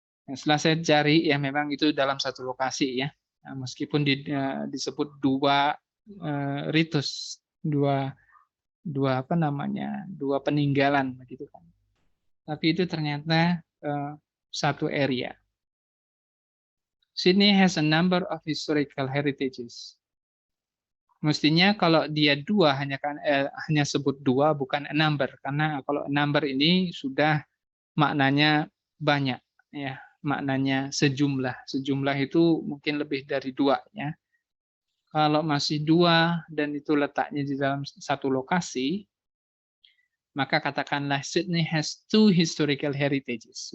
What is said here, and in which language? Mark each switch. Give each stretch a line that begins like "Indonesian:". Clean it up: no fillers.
Indonesian: Nah, setelah saya cari, ya memang itu dalam satu lokasi ya. Nah, meskipun disebut dua ritus, dua peninggalan begitu kan. Tapi itu ternyata satu area.
English: Sydney has a number of historical heritages.
Indonesian: Mestinya kalau dia dua hanya sebut dua, bukan
English: a number,
Indonesian: karena kalau a number ini sudah maknanya banyak ya, maknanya sejumlah. Sejumlah itu mungkin lebih dari dua ya. Kalau masih dua dan itu letaknya di dalam satu lokasi, maka katakanlah
English: Sydney has two historical heritages.